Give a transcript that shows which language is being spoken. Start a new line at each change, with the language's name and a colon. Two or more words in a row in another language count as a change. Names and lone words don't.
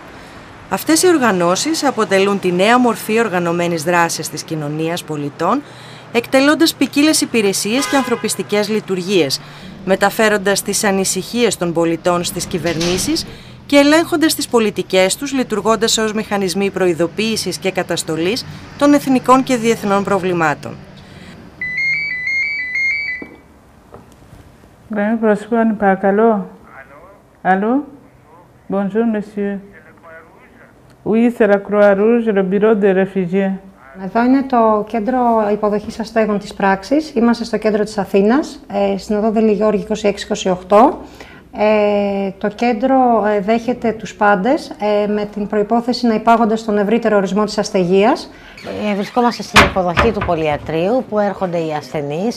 Greek: Αυτές οι οργανώσεις αποτελούν τη νέα μορφή οργανωμένης δράσης της κοινωνίας πολιτών, εκτελώντας ποικίλες υπηρεσίες και ανθρωπιστικές λειτουργίες, μεταφέροντας τις ανησυχίες των πολιτών στις κυβερνήσεις και ελέγχοντας τις πολιτικές τους, λειτουργώντας ως μηχανισμοί προειδοποίησης και καταστολής των εθνικών και διεθνών προβλημάτων. Γραμμή προσφύγων, παρακαλώ.
French: Allô? Bonjour, monsieur. Oui, c'est la Croix-Rouge, le bureau des réfugiés.
Greek: Εδώ είναι το κέντρο υποδοχής αστέγων της πράξης. Είμαστε στο κέντρο της Αθήνας, στην οδό Δελιγιώργη 26-28. Το κέντρο δέχεται τους πάντες με την προϋπόθεση να υπάγονται στον ευρύτερο ορισμό της αστεγίας. Βρισκόμαστε στην υποδοχή του πολυιατρίου που έρχονται οι ασθενείς.